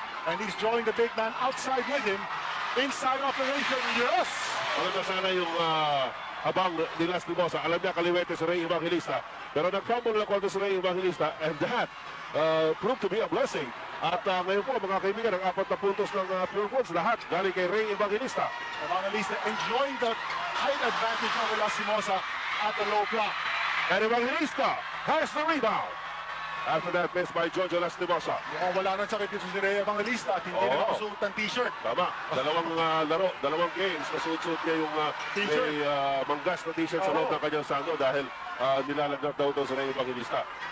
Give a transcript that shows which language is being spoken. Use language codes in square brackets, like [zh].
[en] And he's drawing the big man outside with him. Inside operation, yes! [tl] Maganda sana yung abang ni Lastimosa. Alam niya kaliwete si Ray Evangelista. Pero nag-crumble na kontra si Ray Evangelista. [en] And that proved to be a blessing. [tl] At ngayon po mga kaibigan, ang 4 na puntos ng Purefoods, lahat galing kay Ray Evangelista. [en] Evangelista enjoying the height advantage over Lastimosa at the low block. And Evangelista has the rebound. After that miss by Jojo Lastimosa. [tl] Mukhang wala nang sakit dito si Ray Evangelista at hindi na nakasuot ng t-shirt. Tama. Dalawang laro, dalawang games. Nasuot-suot niya yung T-shirt. may manggas na t-shirt sa loob ng kanyang sando dahil nilalagnat daw ito sa Ray Evangelista.